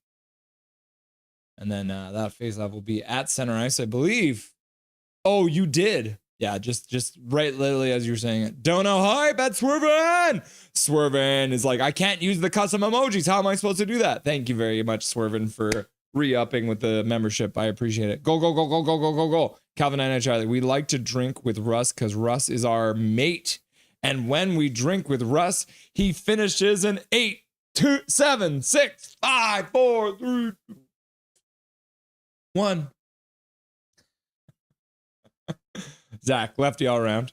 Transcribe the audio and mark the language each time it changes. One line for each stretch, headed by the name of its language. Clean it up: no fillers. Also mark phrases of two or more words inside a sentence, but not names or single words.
English: And then that faceoff will be at center ice, I believe. Oh, you did. Yeah, just right literally as you were saying it. Don't know hype at Swervin. Swervin is like, I can't use the custom emojis. How am I supposed to do that? Thank you very much, Swervin, for re-upping with the membership. I appreciate it. Go, go, go, go, go, go, go, go. Calvin and Charlie, we like to drink with Russ because Russ is our mate. And when we drink with Russ, he finishes an 8, 2, 7, 6, 5, 4, 3, 2, 1. Zach, lefty all around.